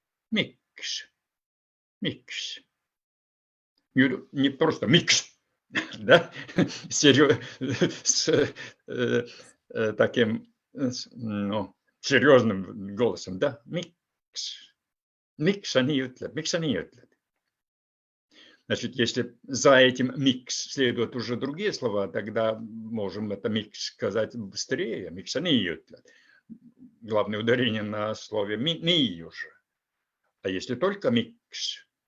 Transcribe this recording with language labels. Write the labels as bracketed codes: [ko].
[ru] Микс. Не просто микс, Да? С таким ну, серьезным голосом, да? Микс. [et] Микс они ütleb, miks sa nii ütled? [ru] Значит, если за этим микс следуют уже другие слова, тогда можем это микс сказать быстрее. [et] Miks sa nii ütled? [ru] Главное ударение на слове nii уже. А если только микс?